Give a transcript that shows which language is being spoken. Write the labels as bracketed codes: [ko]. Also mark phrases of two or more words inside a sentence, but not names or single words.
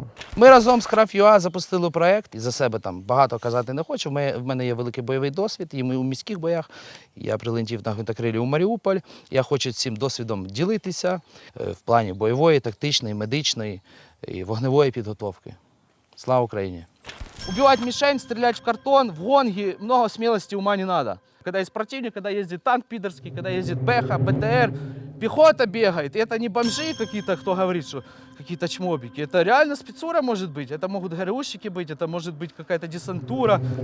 [uk] Ми разом з Краф.ЮА запустили проєкт, і за себе там багато казати не хочу. В мене є великий бойовий досвід, і ми у міських боях. Я прилетів на гвинтокрилі у Маріуполь. Я хочу цим досвідом ділитися в плані бойової, тактичної, медичної і вогневої підготовки. Слава Україні! [ru] Убивать мишень, стрелять в картон, в гонги, много смелости, ума не надо. Когда есть противник, когда ездит танк пидорский, когда ездит Бэха, БТР, пехота бегает. И это не бомжи какие-то, кто говорит, что какие-то чмобики. Это реально спецура может быть. Это могут ГРУшники быть, это может быть какая-то десантура.